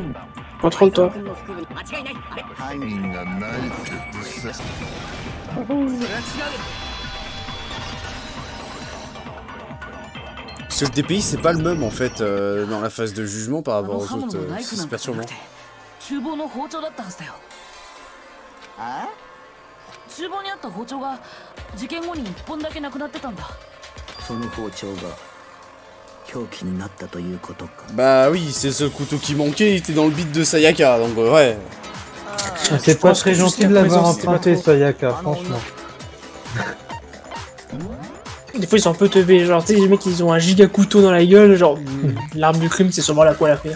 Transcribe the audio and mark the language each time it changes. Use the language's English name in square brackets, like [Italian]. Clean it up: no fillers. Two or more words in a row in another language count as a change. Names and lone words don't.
[French] Contrôle toi. Parce que le DPI, c'est pas le même en fait dans la phase de jugement par rapport aux autres. C'est perturbant. [Japanese] 厨房の包丁だったはずだよ。厨房にあった包丁が事件後に1本だけなくなってたんだ。その包丁が凶器になったということか。 [French] Bah oui, c'est le seul couteau qui manquait, il était dans le beat de Sayaka, donc ouais. C'est pas très gentil de l'avoir emprunté, Sayaka, franchement. Des fois, ils sont un peu teubés. Genre, tu sais, les mecs, ils ont un giga couteau dans la gueule. Genre, l'arme du crime, c'est sûrement la poêle à faire.